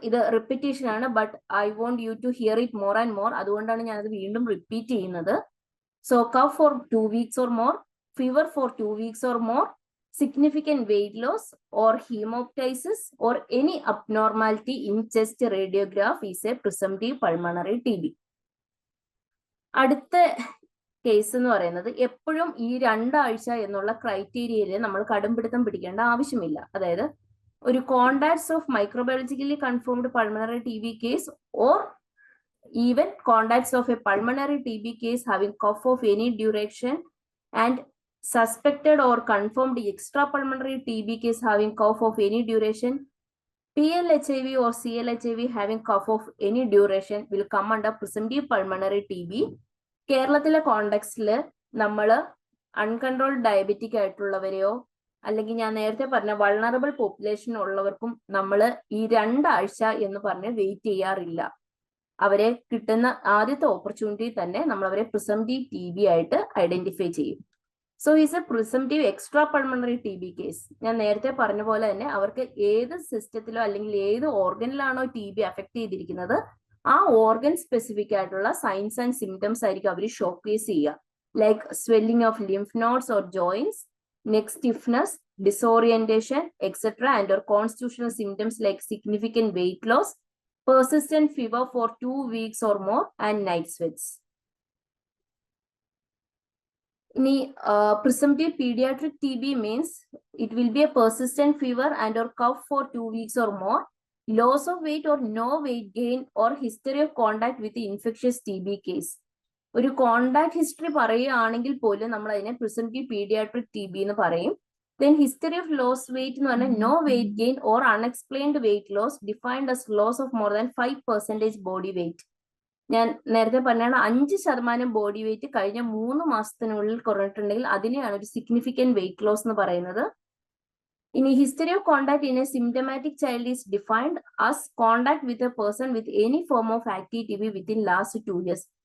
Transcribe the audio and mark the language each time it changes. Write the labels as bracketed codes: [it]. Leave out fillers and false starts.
[ml] ഇത് റിപ്പീറ്റേഷൻ ആണ്, [en] But I want you to hear it more and more. [ml] അതുകൊണ്ടാണ് ഞാനത് വീണ്ടും റിപ്പീറ്റ് ചെയ്യുന്നത്. [en] So cough for 2 weeks or more, fever for 2 weeks or more, significant weight loss or hemoptysis or any abnormality in chest radiograph is a presumptive pulmonary TB. [ml] അടുത്ത case എന്ന് പറയുന്നത് എപ്പോഴും ഈ 2 ആഴ്ച എന്നുള്ള ക്രൈറ്റീരിയയിൽ നമ്മൾ കടുംപിടുത്തം പിടിക്കേണ്ട ആവശ്യമില്ല. അതായത് ഒരു [en] Contacts of microbiologically confirmed pulmonary TB case or even contacts of a pulmonary TB case having cough of any duration and suspected or confirmed extrapulmonary TB case having cough of any duration, PLHIV or CLHIV having cough of any duration will come under presumptive pulmonary TB. [ml] കേരളത്തിലെ കോണ്ടെക്സ്റ്റിൽ നമ്മൾ uncontrolled diabetic ആയിട്ടുള്ളവരെയോ അല്ലെങ്കിൽ ഞാൻ നേരത്തെ പറഞ്ഞ vulnerable population ഉള്ളവർക്കും നമ്മൾ ഈ 2 ആഴ്ച എന്ന് പറഞ്ഞ് വെയിറ്റ് ചെയ്യാറില്ല. അവരെ കിട്ടുന്ന ആദ്യത്തെ ഓപ്പർച്യൂണിറ്റി തന്നെ നമ്മൾ അവരെ പ്രിസംറ്റീവ് TB ആയിട്ട് ഐഡന്റിഫൈ ചെയ്യും. [en] So is a presumptive extra pulmonary TB case. [ml] ഞാൻ നേരത്തെ പറഞ്ഞ പോലെ തന്നെ അവർക്ക് ഏത് സിസ്റ്റത്തിലോ അല്ലെങ്കിൽ ഏത് ഓർഗനിലാണോ TB അഫക്ട് ചെയ്തിരിക്കുന്നത് ആ ഓർഗൻ സ്പെസിഫിക് ആയിട്ടുള്ള സൈൻസ് ആൻഡ് സിംറ്റംസ് ആയിരിക്കും അവർ ഷോക്കേസ് ചെയ്യുക. [en] Like swelling of lymph nodes or joints, neck stiffness, disorientation etcetera and or constitutional symptoms like significant weight loss, persistent fever for 2 weeks or more and night sweats. Ini presumptive pediatric TB means it will be a persistent fever and or cough for 2 weeks or more, loss of weight or no weight gain or history of contact with the infectious TB case. [ml] ഒരു contact history പറയുകയാണെങ്കിൽ പോലും നമ്മൾ അതിനെ presumptive paediatric TB എന്ന് പറയും. [en] Then history of loss weight [ml] എന്ന് പറഞ്ഞാൽ [en] no weight gain or unexplained weight loss defined as loss of more than 5% body weight. [ml] ഞാൻ നേരത്തെ പറഞ്ഞാണ് 5% ബോഡി വെയിറ്റ് കഴിഞ്ഞ 3 മാസത്തിനുള്ളിൽ കുറഞ്ഞിട്ടുണ്ടെങ്കിൽ അതിനെയാണ് ഒരു സിഗ്നിഫിക്കന്റ് വെയിറ്റ് ലോസ് എന്ന് പറയുന്നത്. [en] ഇനി history of contact in a symptomatic child is defined as contact with a person with any form of active TB within last 2 years.